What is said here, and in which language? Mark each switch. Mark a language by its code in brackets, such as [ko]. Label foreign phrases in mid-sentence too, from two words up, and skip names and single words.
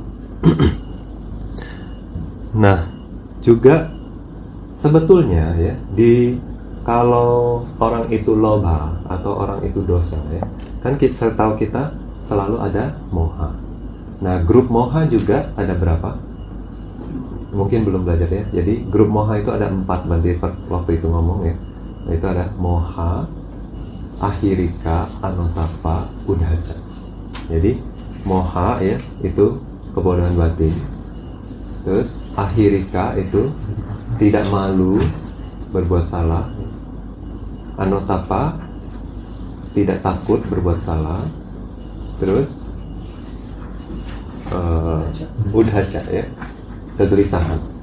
[id] Nah, juga sebetulnya ya kalau orang itu lobha atau orang itu dosa ya, kan kita tahu kita selalu ada moha. Nah, grup moha juga ada berapa? Mungkin belum belajar ya. Jadi grup moha itu ada 4 berarti waktu itu ngomong ya. Nah, itu ada [pi] moha, ahirika, anotapa, udhaca. [id] Jadi moha ya itu kebodohan batin. Terus ahirika itu tidak malu berbuat salah. Anotapa tidak takut berbuat salah. Terus udhaca ya, kegelisahan.